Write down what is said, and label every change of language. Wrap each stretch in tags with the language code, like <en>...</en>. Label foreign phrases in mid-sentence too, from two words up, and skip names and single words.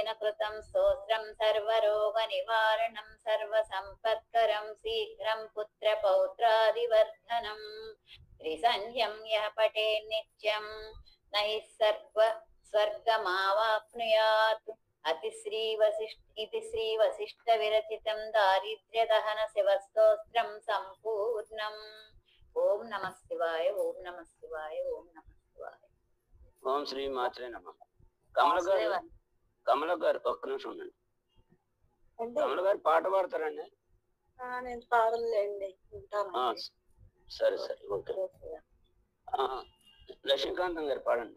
<sa>कृतं स्तोत्रं सर्वरोगनिवारणं सर्वसम्पत्करं शीघ्रं पुत्रपौत्रादिवर्धनं त्रिसन्ध्यं यः पठे नित्यं न हि स्वर्गमावाप्नुयात् इति श्रीवसिष्ठविरचितं दारिद्र्यदहन शिवस्तोत्रं सम्पूर्णम्। ఓం నమః శివాయ ఓం నమః శివాయ ఓం నమః శివాయ. ఓం శ్రీ మాత్రే నమః.</sa> <te>కమల గారు ఒక్క నిమిషం ఉండండి. కమల గారు పాట పాడతారండి? నేను పాడలేండి. సరే సరే ఓకే. లక్ష్మీకాంతం గారు పాడండి.</te>